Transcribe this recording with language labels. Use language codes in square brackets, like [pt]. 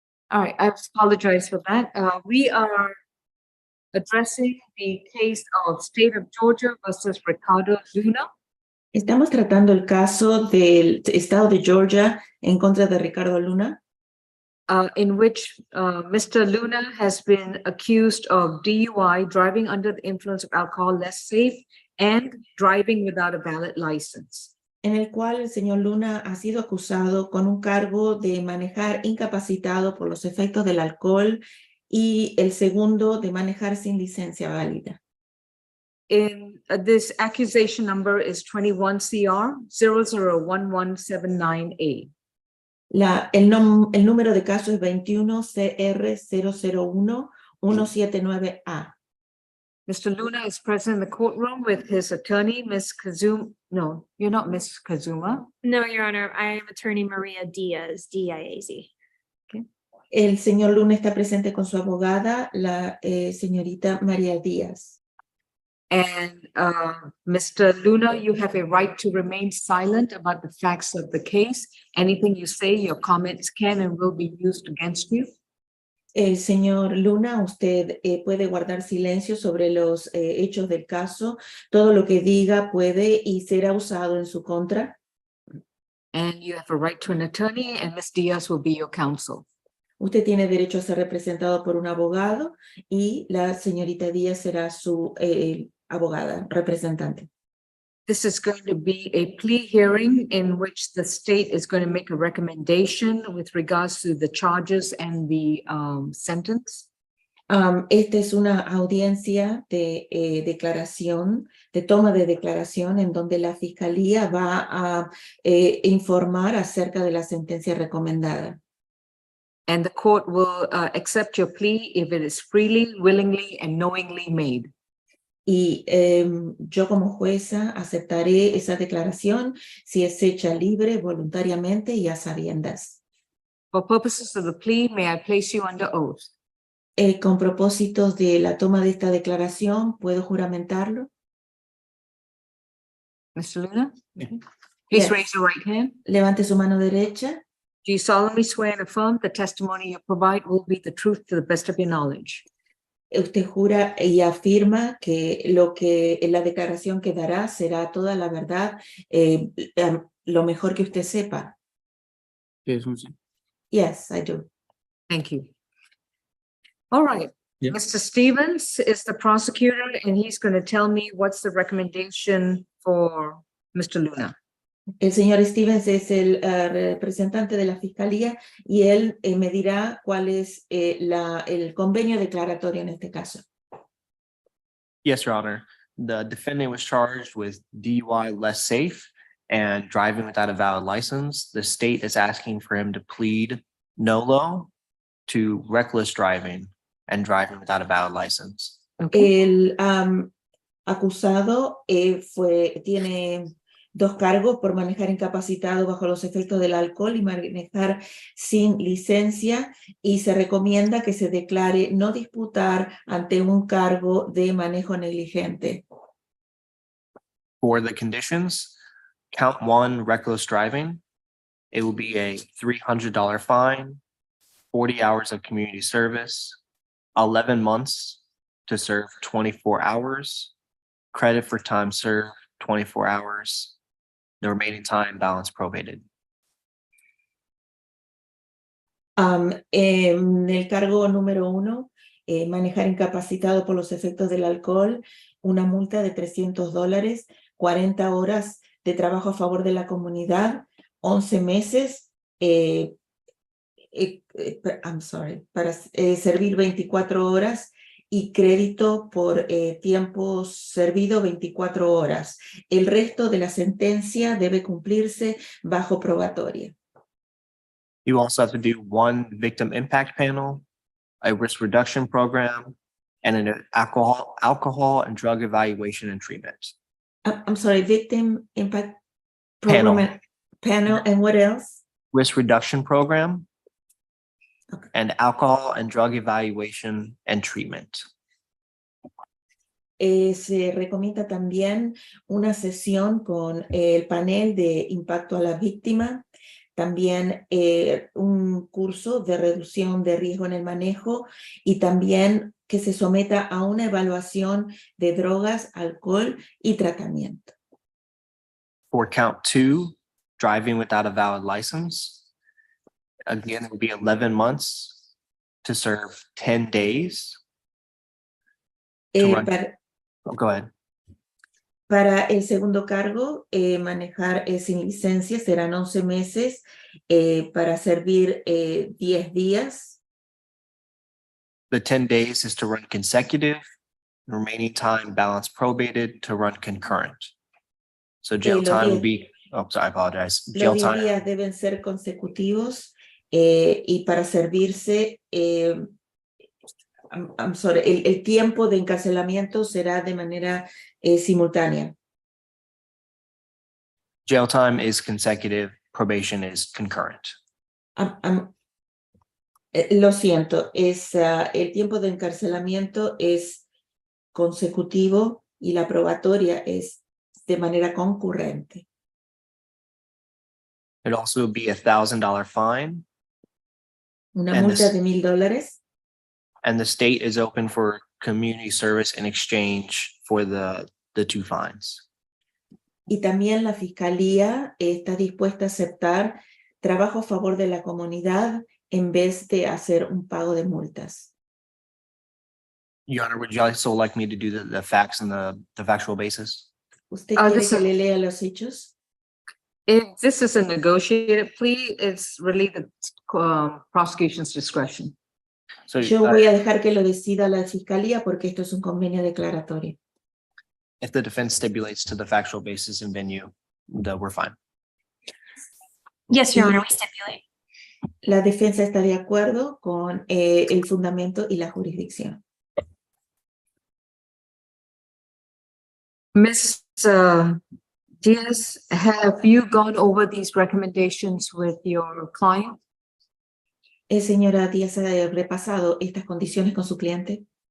[en] All right, I apologize for that. We are addressing the case of State of Georgia versus Ricardo Luna. [es] Estamos tratando el caso del estado de Georgia en contra de Ricardo Luna, [en] in which Mr. Luna has been accused of DUI, driving under the influence of alcohol, less safe, and driving without a valid license. [es] en el cual el señor Luna ha sido acusado con un cargo de manejar incapacitado por los efectos del alcohol y el segundo de manejar sin licencia válida. [en] In this accusation number is 21 CR 001179A. [es] El número de caso es 21 CR 001 179A. [en] Mr. Luna is present in the courtroom with his attorney, Ms. Kazuma. No, you're not Ms. Kazuma. No, Your Honor, I am Attorney Maria Diaz, D-I-A-Z. [es] El señor Luna está presente con su abogada, la señorita María Díaz. [en] And Mr. Luna, you have a right to remain silent about the facts of the case. Anything you say, your comments can and will be used against you. [es] El señor Luna, usted puede guardar silencio sobre los hechos del caso. Todo lo que diga puede y será usado en su contra. [en] And you have a right to an attorney, and Ms. Diaz will be your counsel. [es] Usted tiene derecho a ser representado por un abogado y la señorita Díaz será su abogada, representante. [en] This is going to be a plea hearing in which the state is going to make a recommendation with regards to the charges and the sentence. [es] Esta es una audiencia de declaración, de toma de declaración, en donde la fiscalía va a informar acerca de la sentencia recomendada. [en] And the court will accept your plea if it is freely, willingly, and knowingly made. [es] Y yo como jueza aceptaré esa declaración si es hecha libre, voluntariamente y a sabiendas. [en] For purposes of the plea, may I place you under oath? [es] Con propósitos de la toma de esta declaración, ¿puedo juramentarlo? [en] Mr. Luna? Yes. Please raise your right hand. [es] Levante su mano derecha. [en] Do you solemnly swear and affirm the testimony you provide will be the truth to the best of your knowledge? [es] Usted jura y afirma que la declaración que dará será toda la verdad, lo mejor que usted sepa. [en] Yes, I do. Thank you. All right. Yeah. Mr. Stevens is the prosecutor, and he's going to tell me what's the recommendation for Mr. Luna. [es] El señor Stevens es el representante de la fiscalía y él me dirá cuál es el convenio declaratorio en este caso. [en] Yes, Your Honor. The defendant was charged with DUI less safe and driving without a valid license. The state is asking for him to plead NOLO to reckless driving and driving without a valid license. Okay. [es] El acusado tiene dos cargos por manejar incapacitado bajo los efectos del alcohol y manejar sin licencia, y se recomienda que se declare no disputar ante un cargo de manejo negligente. [en] For the conditions, count 1, reckless driving. It will be a $300 fine, 40 hours of community service, 11 months to serve 24 hours, credit for time served 24 hours, the remaining time balance probated. [es] En el cargo número 1, manejar incapacitado por los efectos del alcohol, una multa de $300, 40 horas de trabajo a favor de la comunidad, 11 meses, para servir 24 horas y crédito por tiempo servido 24 horas. El resto de la sentencia debe cumplirse bajo probatoria. [en] You also have to do 1 victim impact panel, a risk reduction program, and an alcohol and drug evaluation and treatment. I'm sorry, victim impact program panel, and what else? Risk reduction program, Okay. and alcohol and drug evaluation and treatment. [es] Se recomienda también una sesión con el panel de impacto a la víctima, también un curso de reducción de riesgo en el manejo y también que se someta a una evaluación de drogas, alcohol y tratamiento. [en] For count 2, driving without a valid license. Again, it would be 11 months to serve 10 days. To run- Oh, go ahead. [es] Para el segundo cargo, manejar sin licencia serán 11 meses para servir 10 días. [en] The 10 days is to run consecutive, remaining time balance probated to run concurrent. So jail [es] los [en] time would be, oh, sorry, I apologize. [es] Los [en] Jail [es] 10 [en] time, [es] días deben ser consecutivos y para servirse, [en] I'm sorry, [es] el tiempo de encarcelamiento será de manera simultánea. [en] jail time is consecutive, probation is concurrent. [es] Lo siento, el tiempo de encarcelamiento es consecutivo y la probatoria es de manera concurrente. [en] It'd also be $1,000 fine, [es] Una [en] And [es] multa [en] this- [es] de $1,000 [en] and the state is open for community service in exchange for the 2 fines. [es] y también la Fiscalía está dispuesta a aceptar trabajo a favor de la comunidad en vez de hacer un pago de multas. [en] Your Honor, would you also like me to do the facts and the factual basis? [es] ¿Usted quiere [en] this [es] que [en] is- [es] le lea los hechos? [en] If this is a negotiated plea, it's really the prosecution's discretion. So [es] Yo voy a dejar que lo decida la Fiscalía porque esto es un convenio declaratorio. [en] if the defense stipulates to the factual basis and venue, we're fine. Yes, Your Honor, we stipulate. [es] La defensa está de acuerdo con el fundamento y la jurisdicción. [en] Ms. Diaz, have you gone over these recommendations with your client? [es] Señora Díaz, ¿ha repasado estas condiciones con su cliente?